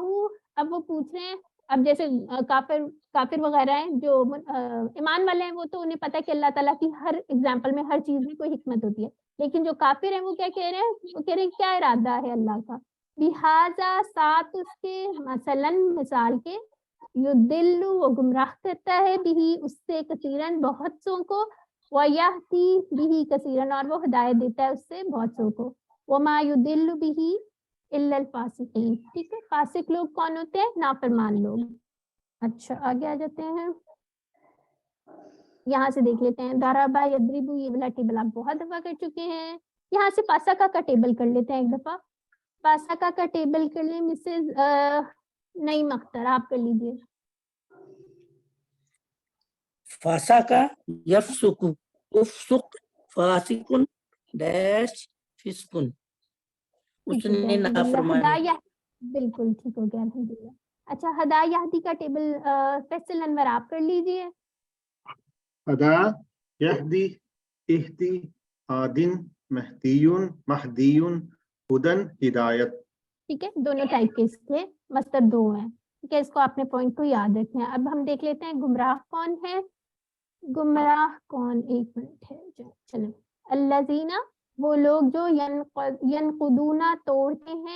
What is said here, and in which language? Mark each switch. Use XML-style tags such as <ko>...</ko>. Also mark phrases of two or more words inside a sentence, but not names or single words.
<ur>اب وہ پوچھ رہے ہیں, اب جیسے کافر وغیرہ ہیں جو ایمان والے ہیں وہ تو انہیں پتہ ہے کہ اللہ تعالیٰ کی ہر ایگزامپل میں ہر چیز میں کوئی حکمت ہوتی ہے, لیکن جو کافر ہیں وہ کیا کہہ رہے ہیں, وہ کہہ رہے ہیں کیا ارادہ ہے اللہ کا. لہٰذا ساتھ اس کے مثلاً مثال کے یضل وہ گمراہ کرتا ہے بھی اس سے کثیرن بہت سو کو, ویہدی بھی کثیرن اور وہ ہدایت دیتا ہے اس سے بہت سو کو.</ur> <ar>وما یضل به الا الفاسقین.</ar> <ur>ٹھیک ہے, فاسق لوگ کون ہوتے ہیں, نافرمان لوگ. اچھا آگے آ جاتے ہیں, یہاں سے دیکھ لیتے ہیں</ur> <ar>ضربا یضرب,</ar> <ur>یہ والا ٹیبل آپ بہت دفعہ کر چکے ہیں. یہاں سے پاسکا کا ٹیبل کر لیتے ہیں ایک دفعہ. پاسکا کا ٹیبل کر لیں مسز نعیم اختر, آپ کر لیجیے.</ur> <ar>فاسقا یفسق افسق فاسقن ڈیش فسقن,</ar> <ur>اس نے نافرمانی. بالکل ٹھیک ہو گیا الحمدللہ. اچھا</ur> <ar>ہدا یہدی</ar> <ur>کا ٹیبل فیصل انور آپ کر لیجیے.</ur> <ar>ہدا یہدی اہدی ہادن مہدیون مہدیون ہدن ہدایت.</ar> <ur>ٹھیک ہے, دونوں ٹائپ کے اس کے مصدر دو ہیں. ٹھیک ہے, اس کو اپنے پوائنٹ کو یاد رکھنا ہے. اب ہم دیکھ لیتے ہیں گمراہ کون ہے. گمراہ کون, ایک منٹ ہے چلیں. الذین وہ لوگ جو ینقضون توڑتے ہیں.</ur>